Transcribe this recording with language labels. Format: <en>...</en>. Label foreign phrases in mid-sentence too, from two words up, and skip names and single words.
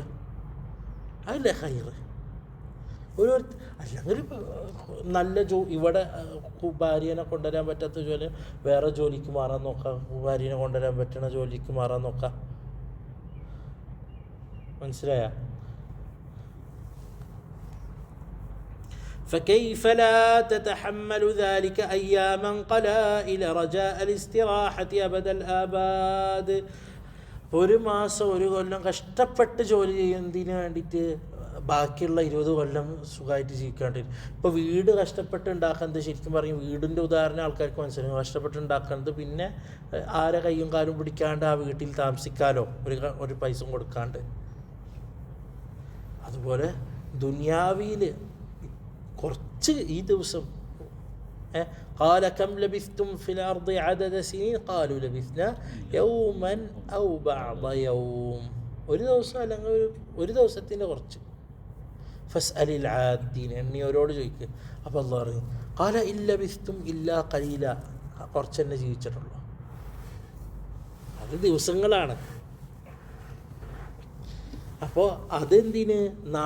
<ml>അതല്ലേ ഹൈറ്? അല്ലെങ്കിൽ നല്ല ഇവിടെ ഭാര്യനെ കൊണ്ടുവരാൻ പറ്റാത്ത ജോലി വേറെ ജോലിക്ക് മാറാൻ നോക്കാം, ഭാര്യനെ കൊണ്ടുവരാൻ പറ്റണ ജോലിക്ക് മാറാൻ നോക്കാം. മനസ്സിലായ?</ml> <ar>فكيف لا تتحمل ذلك أياما قلائل رجاء الاستراحة أبد الآباد.</ar> <ml>1 മാസം 1 കൊല്ലം കഷ്ടപ്പെട്ട് ജോലി ചെയ്യുന്നതിന് വേണ്ടിയിട്ട് ബാക്കിയുള്ള 20 കൊല്ലം സുഖമായിട്ട് ജീവിക്കാണ്ട്. ഇപ്പോൾ വീട് കഷ്ടപ്പെട്ട് ഉണ്ടാക്കുന്നത്, ശരിക്കും പറയും വീടിൻ്റെ ഉദാഹരണം ആൾക്കാർക്ക് മനസ്സിലാവും. കഷ്ടപ്പെട്ട് ഉണ്ടാക്കുന്നത്, പിന്നെ ആരെ കയ്യും കാലും പിടിക്കാണ്ട് ആ വീട്ടിൽ താമസിക്കാലോ, ഒരു പൈസ കൊടുക്കാണ്ട്. അതുപോലെ ദുനിയാവിൽ കുറച്ച് ഈ ദിവസം</ml> <ar>قال كم لبثتم في الأرض عدد سنين قالوا لبثنا يوما أو بعض يوم.</ar> <ml>ഒരു ദിവസം അല്ലെങ്കിൽ ഒരു ദിവസത്തിൻ്റെ കുറച്ച്.</ml> <ar>فاسأل العادين,</ar> <ml>എണ്ണിയവരോട് ചോദിക്കുക. അപ്പോൾ അല്ലാഹു പറയും</ml> <ar>قال إن لبثتم إلا قليلا,</ar> <ml>കുറച്ച് തന്നെ ജീവിച്ചിട്ടുള്ളൂ. അത് ദിവസങ്ങളാണ്. അപ്പോൾ അതെന്തിന്?</ml>